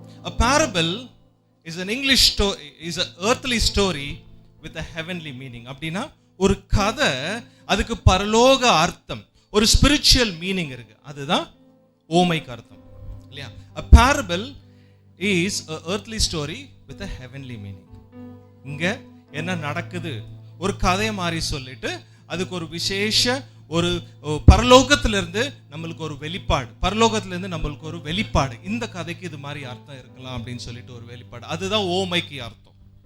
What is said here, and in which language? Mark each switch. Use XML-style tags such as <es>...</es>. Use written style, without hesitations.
<en>A parable is an English story, is an earthly story with a heavenly meaning.</en> <ta>அப்படின்னா ஒரு கதை, அதுக்கு பரலோக அர்த்தம், ஒரு ஸ்பிரிச்சுவல் மீனிங் இருக்கு. அதுதான் ஓமைக்கு அர்த்தம் இல்லையா?</ta> <en>A parable is a earthly story with a heavenly meaning.</en> <ta>இங்க என்ன நடக்குது ஒரு கதை மாதிரி சொல்லிட்டு அதுக்கு ஒரு விசேஷ ஒரு பரலோகத்திலிருந்து நம்மளுக்கு ஒரு வெளிப்பாடு, பரலோகத்திலிருந்து நம்மளுக்கு ஒரு வெளிப்பாடு, இந்த கதைக்கு இது மாதிரி அர்த்தம் இருக்கலாம் அப்படின்னு சொல்லிட்டு ஒரு வெளிப்பாடு, அதுதான் ஓமைக்கு அர்த்தம்.</ta>